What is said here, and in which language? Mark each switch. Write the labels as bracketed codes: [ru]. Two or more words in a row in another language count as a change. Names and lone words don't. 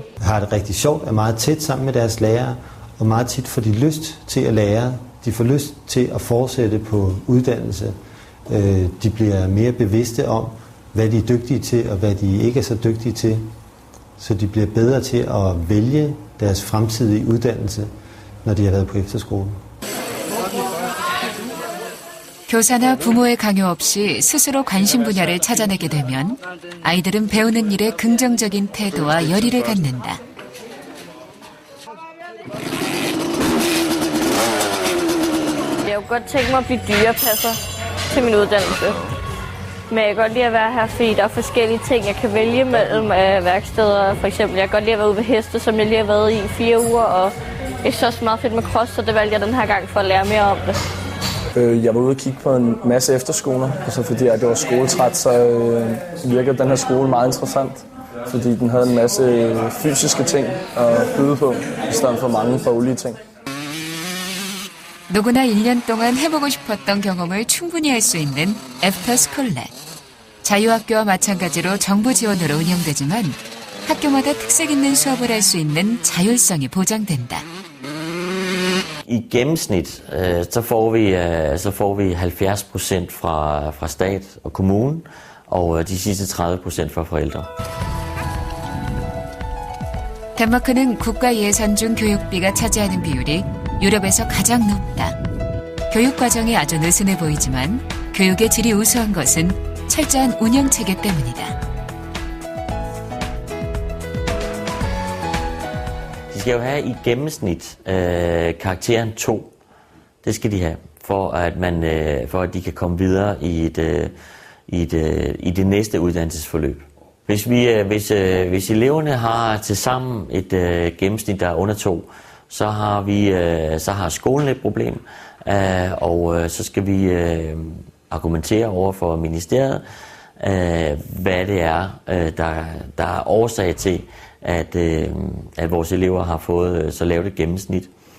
[da] De har det rigtig sjovt, er meget tæt sammen med deres lærere, og meget tit får de lyst til at lære. De får lyst til at fortsætte på uddannelse. De bliver mere bevidste om, hvad de er dygtige til, og hvad de ikke er så dygtige til. Så de bliver bedre til at vælge deres fremtidige uddannelse, når de har været på efterskolen. [ko] 교사나 부모의 강요 없이 스스로 관심 분야를 찾아내게 되면 아이들은 배우는 일에 긍정적인 태도와 열의를 갖는다. [da] Jeg kunne godt tænke mig at blive dyrepasser til min uddannelse. Men jeg kan godt lide at være her, fordi der er forskellige ting, jeg kan vælge mellem værksteder. For eksempel, jeg kan godt lide at være ude ved heste, som jeg lige har været i 4 uger. Og jeg synes også meget fedt med cross, så det valgte jeg den her gang for at lære mere om det. Jeg var ude og kigge på en masse efterskoler, og så fordi jeg var skoletræt, så virkede den her skole meget interessant. Fordi den havde en masse fysiske ting at byde på, i stedet for mange faglige ting. [ko] 누구나 1년 동안 해보고 싶었던 경험을 충분히 할 수 있는 애프터스쿨레. 자유학교와 마찬가지로 정부 지원으로 운영되지만 학교마다 특색 있는 수업을 할 수 있는 자율성이 보장된다. [da] I gennemsnit så får vi 70% fra stat og kommune, og de sidste 30% fra forældre. [ko] 덴마크는 국가 예산 중 교육비가 차지하는 비율이 유럽에서 가장 높다. 교육 과정이 아주 느슨해 보이지만 교육의 질이 우수한 것은 철저한 운영 체계 때문이다. [da] De skal jo have i gennemsnit karakteren 2. Det skal de have, for at de kan komme videre i det næste uddannelsesforløb. Hvis eleverne har tilsammen et gennemsnit, der er under 2, så har skolen et problem, og så skal vi argumentere over for ministeriet, hvad det er, der er årsag til, at vores elever har fået så lavt et gennemsnit.